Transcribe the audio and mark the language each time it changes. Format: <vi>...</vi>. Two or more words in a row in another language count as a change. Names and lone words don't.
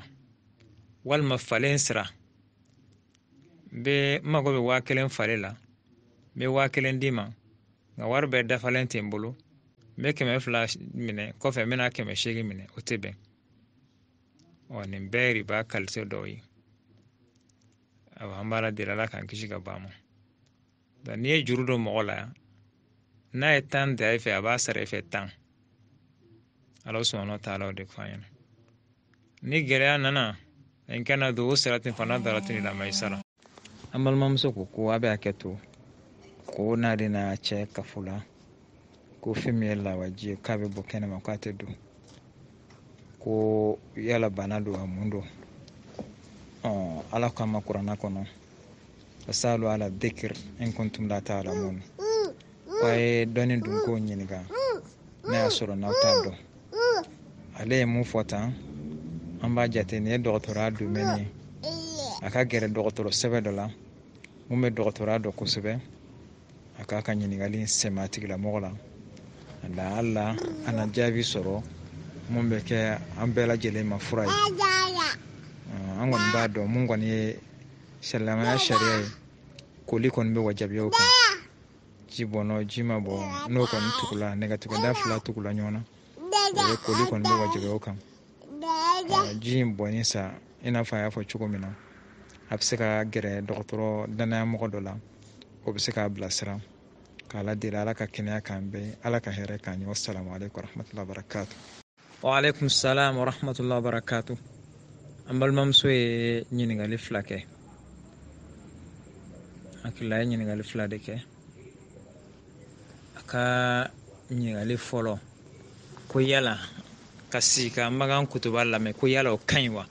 <bm>Walima falen sira, n mago bɛ 1000 falen la, n bɛ 1000 d'i ma, nka wari bɛɛ dafalen tɛ n bolo, n bɛ 200 minɛ kɔfɛ n bɛna 800 minɛ, o tɛ bɛn. Nin bɛɛ ye riba qualité dɔw ye. An b'a la deli Ala k'an kisi ka bɔ a ma. N'i ye juru don mɔgɔ la, n'a ye 10 da i fɛ, a b'a sara i fɛ 10.</bm> <ar>الله سبحانه وتعالى</ar> <bm>o de fɔ an ɲɛna. Ni gɛlɛya nana,</bm> <ar>وإن كان ذو عسرة فنظرة إلى ميسرة.</ar> <bm>An balimamuso ko a bɛ hakɛ to, ko n'ale n'a cɛ kafula, ko fɛn min ye lawaji ye k'a bɛ bɔ kɛnɛma k'a tɛ don, ko yala bana don a mun don. Ala ko an ma kuranna kɔnɔ,</bm> <ar>فاسألوا أهل الذكر إن كنتم لا تعلمون.</ar> <bm>K'a ye dɔnni dun k'o ɲininka n'a y'a sɔrɔ n'aw t'a dɔn. Ale ye mun fɔ tan, an b'a jate nin ye dɔgɔtɔrɔya domaine ye. A ka gɛrɛ dɔgɔtɔrɔ sɛbɛ dɔ la, mun bɛ dɔgɔtɔrɔya dɔn kosɛbɛ, a k'a ka ɲininkali sɛmɛ a tigilamɔgɔ la. Allah ana jaabi sɔrɔ mun bɛ kɛ an bɛɛ lajɛlen ma fura ye. An kɔni b'a dɔn mun kɔni ye silamɛya sariya ye, koli kɔni bɛ wajibiya o kan. Ji bɔnɔ, ji ma bɔ, n'o kɔni tugula, nɛgɛtigɛda 2 tugula ɲɔgɔn na, o ye koli kɔni bɛ wajibiya o kan. Ji in bɔnni sa, i n'a fɔ a y'a fɔ cogo min na, a bɛ se ka gɛrɛ dɔgɔtɔrɔ danayamɔgɔ dɔ la, o bɛ se k'a bilasira, k'a la deli Ala ka kɛnɛya k'an bɛɛ, Ala ka hɛrɛ k'an ye.</bm> <ar>والسلام عليكم ورحمة الله وبركاته. وعليكم السلام ورحمة الله وبركاته.</ar> <bm>An balimamuso ye ɲininkali 2 kɛ. Hakili ye ɲininkali 2 de kɛ. A ka ɲininkali fɔlɔ, ko yala ka sigi ka Magan kutuba lamɛn, ko yala o ka ɲi wa?</bm>